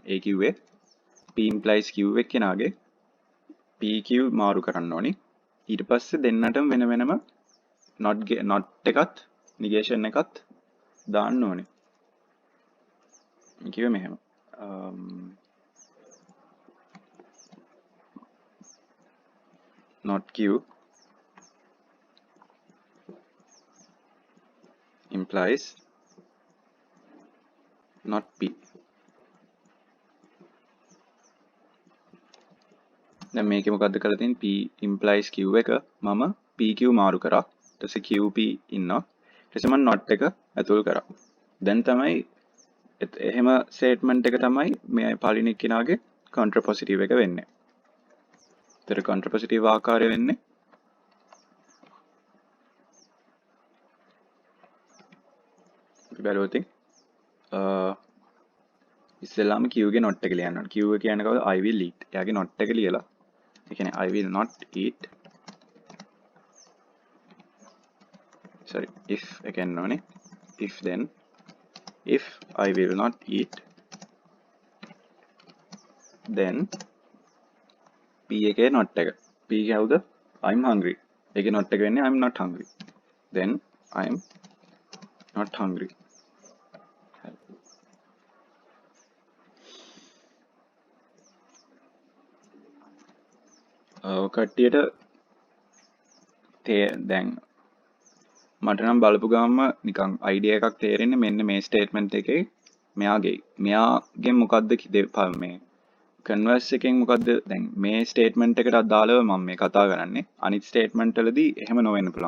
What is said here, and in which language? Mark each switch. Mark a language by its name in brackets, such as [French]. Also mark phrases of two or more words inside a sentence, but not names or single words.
[Sinhala] ඒ කිව්වේ [English] P implies Q [Sinhala] එක්කෙනාගේ PQ මාරු කරන්න ඕනේ. ඊට පස්සේ දෙන්නටම වෙන වෙනම not එකත් negation එකත් දාන්න ඕනේ. කිව්වේ මෙහෙම. [English] not Q implies not P. [Sinhala] දැන් මේකේ මොකද්ද කරලා තියෙන්නේ? [English] P implies Q [Sinhala] එක මම PQ මාරු කරා. ඊට පස්සේ QP ඉන්නවා. ඊට පස්සේ මම not එක ඇතුල් කරා. දැන් තමයි එහෙම ස්ටේට්මන්ට් එක තමයි මේ පළවෙනි කෙනාගේ contrapositive එක වෙන්නේ. ඒතර contrapositive ආකාරය වෙන්නේ බැලුවොත් ඉස්සෙල්ලාම Q ගේ not එක ලියන්න ඕනේ. Q එක කියන්නේ කවුද? [English] I will eat. [Sinhala] එයාගේ not එක ලියලා ඒ කියන්නේ [English] I will not eat. sorry if again ඕනේ. if then if I will not eat then P [Sinhala] එකේ not එක. [English] P කවුද? I'm hungry. [Sinhala] ඒකේ not එක වෙන්නේ [English] I'm not hungry. then I'm not hungry. [Sinhala] කට්ටියට දැන් මට නම් බලපු ගාම නිකන් අයිඩියා එකක් තේරෙන්නේ මෙන්න මේ ස්ටේට්මන්ට් එකේ මෙයාගෙන් මොකද්ද මේ කන්වර්ස් එකෙන් මොකද්ද දැන් මේ ස්ටේට්මන්ට් එකට අදාළව මම මේ කතා කරන්නේ අනිත් ස්ටේට්මන්ට් වලදී එහෙම නොවෙන්න පුළුවන්.